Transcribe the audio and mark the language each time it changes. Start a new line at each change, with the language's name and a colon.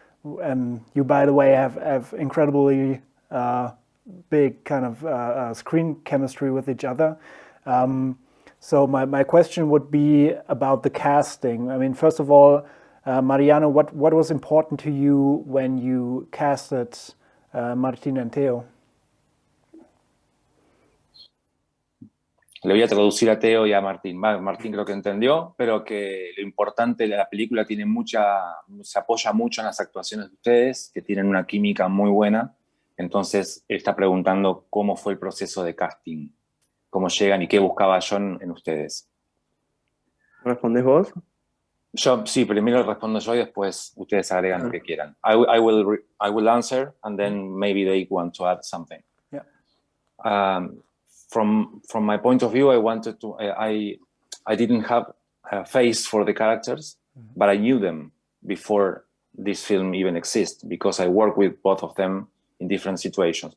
English: And you, by the way, have incredibly big kind of screen chemistry with each other. So my question would be about the casting. I mean, first of all, Mariano, what was important to you when you casted Martin and Theo?
Spanish: Le voy a traducir a Theo y a Martín. Martín creo que entendió, pero que lo importante, la película tiene se apoya mucho en las actuaciones de ustedes, que tienen una química muy buena. Entonces, él está preguntando cómo fue el proceso de casting, cómo llegan y qué buscaba John en ustedes. ¿Respondes vos? Yo, sí, primero respondo yo y después ustedes agregan lo que quieran.
English: I will answer, and then maybe they want to add something. Yeah. From my point of view, I wanted to. I didn't have a face for the characters, but I knew them before this film even exists because I worked with both of them in different situations.